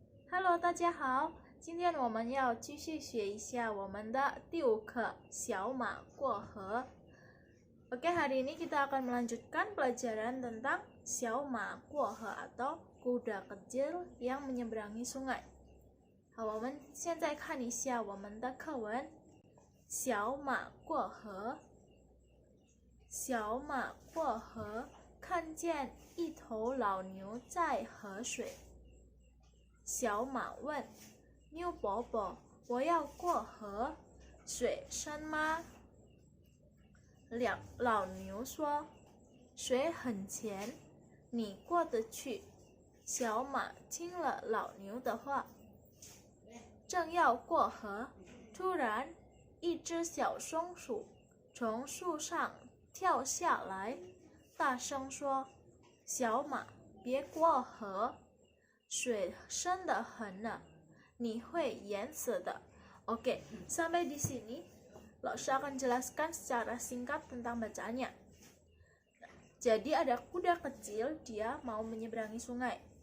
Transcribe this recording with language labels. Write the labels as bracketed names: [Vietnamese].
[Chinese] Hello，大家好，今天我们要继续学一下我们的第5课小马过河。 [Indonesian] Oke, hari ini kita akan melanjutkan pelajaran tentang [Chinese] 小马过河 [Indonesian] atau kuda kecil yang menyeberangi sungai. [Chinese] 好，我们现在看一下我们的课文。小马过河，小马过河，看见一头老牛在喝水。小马问牛伯伯：“我要过河，水深吗？” 老牛说：“水很浅，你过得去。” 小马听了老牛的话，正要过河，突然一只小松鼠从树上跳下来，大声说：“小马，别过河，水深得很呢，你会淹死的。” [Indonesian] Oke, sampai di sini Laoshi akan jelaskan secara singkat tentang bacaannya. Jadi ada kuda kecil, dia mau menyeberangi sungai.